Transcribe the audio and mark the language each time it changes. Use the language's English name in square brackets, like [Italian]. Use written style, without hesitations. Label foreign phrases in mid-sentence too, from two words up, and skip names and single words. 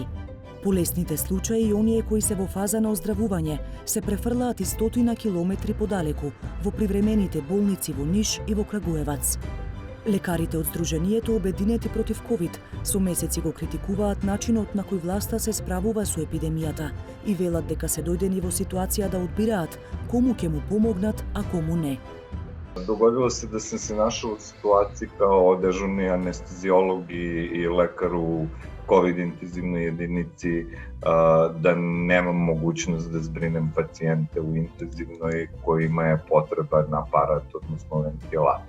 [Macedonian] Полесните случаи и оние кои се во фаза на оздравување се префрлаат и 100 километри подалеку во привремените болници во Ниш и во Крагуевац. Лекарите од Сдруженијето Обединети против ковид со месеци го критикуваат начинот на кој власта се справува со епидемијата и велат дека се дојдени во ситуација да одбираат кому ќе му помогнат, а кому не. [Serbian] Dogodilo se da sam se našao u situaciji kao dežurni anestezijolog i lekar u COVID intenzivnoj jedinici, da nemam mogućnost da zbrinem pacijente u intenzivnoj kojima je potreban aparat, odnosno ventilator.